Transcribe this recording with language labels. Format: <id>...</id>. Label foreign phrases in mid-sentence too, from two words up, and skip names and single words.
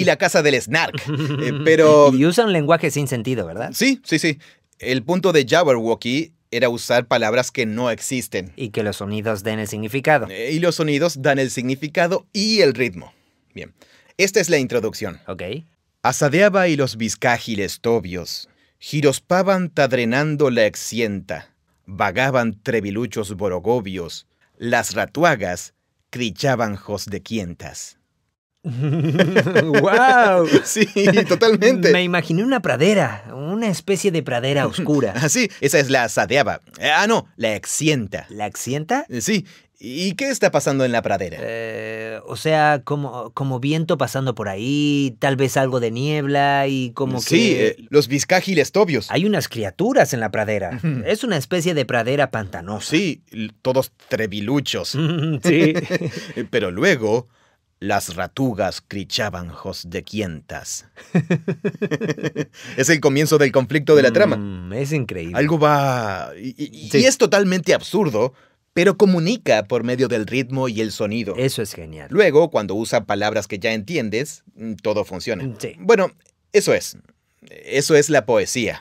<es>Y la casa del Snark. Pero... Y usa un lenguaje sin sentido, ¿verdad? Sí. El punto de Jabberwocky era usar palabras que no existen. Y que los sonidos den el significado. Y los sonidos dan el significado y el ritmo. Bien, esta es la introducción. Ok. Asadeaba y los bizcágiles tobios, girospaban tadrenando la excienta, vagaban treviluchos borogovios, las ratuagas crichaban jos de quientas. ¡Wow! Sí, totalmente. Me imaginé una pradera, una especie de pradera oscura. Sí, esa es la asadeaba. No, la excienta. ¿La excienta? Sí, ¿Y qué está pasando en la pradera? O sea, como viento pasando por ahí, tal vez algo de niebla y como que... Sí, los vizcágiles tobios. Hay unas criaturas en la pradera. Es una especie de pradera pantanosa. Sí, todos treviluchos. Sí. Pero luego, las ratugas crichaban jos de quientas. Es el comienzo del conflicto de la trama. Es increíble. Algo va... Y es totalmente absurdo, pero comunica por medio del ritmo y el sonido. Eso es genial. Luego, cuando usa palabras que ya entiendes, todo funciona. Sí. Bueno, eso es. Eso es la poesía.</es>